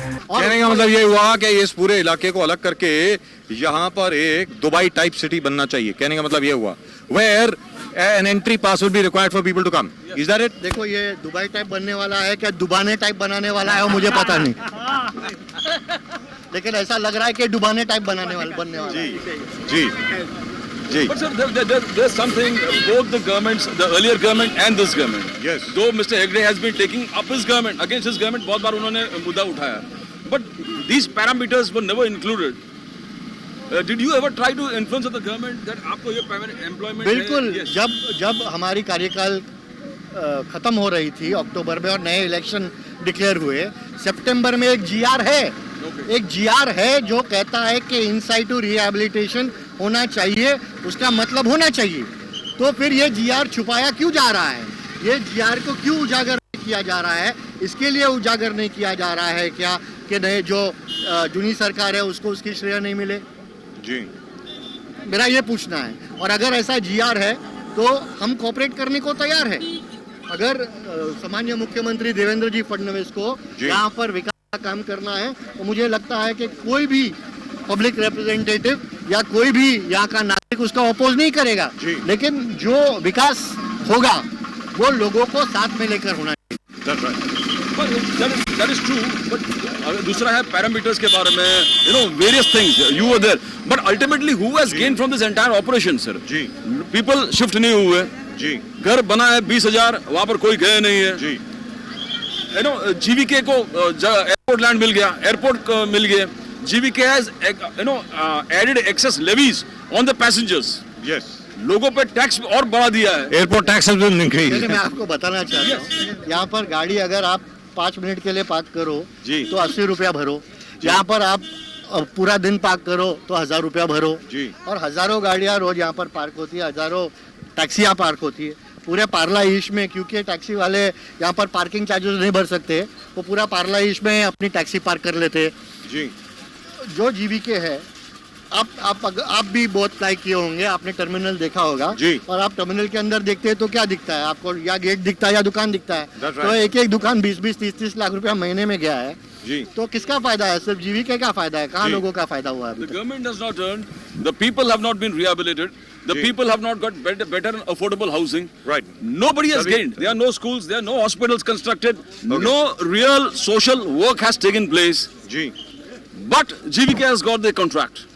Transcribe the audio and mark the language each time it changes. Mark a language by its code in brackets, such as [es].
[hi] कहने का मतलब ये हुआ कि इस पूरे इलाके को अलग करके यहाँ पर एक दुबई टाइप सिटी बनना चाहिए। कहने का मतलब ये हुआ [en] where an entry pass will be required for people to come. Is that it? [hi] देखो ये दुबई टाइप बनने वाला है क्या दुबाने टाइप बनाने वाला है वो मुझे पता नहीं, लेकिन ऐसा लग रहा है कि डुबाने टाइप बनने वाला है। जी जी [en] But sir, there's something, both the governments, the earlier government and this government. Yes. Though Mr. Hegde has been taking up his government, against his government, [hi] बहुत बार उन्होंने मुद्दा उठाया. [en] But these parameters were never included. Did you ever try to influence the government that [hi] आपको ये [en] permanent employment [hi] बिल्कुल। [en] है? Yes. [hi] जब हमारी कार्यकाल खत्म हो रही थी अक्टूबर में और नए इलेक्शन डिक्लेयर हुए, सितंबर में एक जीआर है। एक जीआर है जो कहता है कि इनसाइटू रिहैबिलिटेशन होना चाहिए, उसका मतलब होना चाहिए। तो फिर ये जीआर छुपाया क्यों जा रहा है? ये जीआर को क्यों उजागर किया जा रहा है? इसके लिए उजागर नहीं किया जा रहा है क्या कि नए जो जूनी सरकार है उसको उसकी श्रेय नहीं मिले? जी मेरा ये पूछना है। और अगर ऐसा जीआर है तो हम कोऑपरेट करने को तैयार है। अगर सामान्य मुख्यमंत्री देवेंद्र जी फडणवीस को यहाँ पर विकास का काम करना है तो मुझे लगता है कि कोई भी पब्लिक रिप्रेजेंटेटिव या कोई भी यहाँ का नागरिक उसका अपोज नहीं करेगा, लेकिन जो विकास होगा वो लोगों को साथ में लेकर होना चाहिए। [en] that's right. But that is true. [hi] But दूसरा है parameters के बारे में, [en] various things. You were there. But ultimately, who has gained from this entire operation, sir? [hi] Ji [en] People shift [hi] नहीं हुए. जी घर बना है 20,000, वहाँ पर कोई गए नहीं है. जी जीवीके को एयरपोर्ट लैंड मिल गया, एयरपोर्ट मिल गया. [en] GVK has added excess levies on the passengers. yes. [hi] लोगों पे टैक्स और बढ़ा दिया है. [en] Airport tax has been increased. [hi] देखिए मैं आपको बताना चाहता हूँ, यहाँ पर गाड़ी अगर आप 5 मिनट के लिए पार्क करो जी। तो 80 रुपया भरो। यहाँ पर आप पूरा दिन पार्क करो तो 1000 रुपया भरो। जी। और हजारों गाड़ियाँ रोज यहाँ पर पार्क होती है, हजारों टैक्सियाँ पार्क होती है पूरे पार्ला ईस्ट में, क्योंकि टैक्सी वाले यहाँ पर पार्किंग चार्जेस नहीं भर सकते, वो पूरा पार्ला ईस्ट में अपनी टैक्सी पार्क कर लेते हैं। जी जो जीवीके है, आप भी बहुत फ्लाई किए होंगे, आपने टर्मिनल देखा होगा जी। और आप टर्मिनल के अंदर देखते हैं तो क्या दिखता है आपको? या गेट दिखता है या दुकान दिखता है। [en] That's [hi] तो [en] right. [hi] एक एक दुकान 20-20, 30-30 लाख रुपया महीने में गया है। जी तो किसका फायदा है? सिर्फ जीवीके का फायदा है? कहाँ जी। लोगों का फायदा हुआ है अभी [en] The [hi] तक? [en] government has not earned. The people have not been rehabilitated. The [hi] ji. [en] people have not got better and affordable housing. right. Nobody has Sorry? gained. There are no schools, there are no hospitals constructed. No real social work has taken place. [hi] Ji [en] But GVK has got the contract.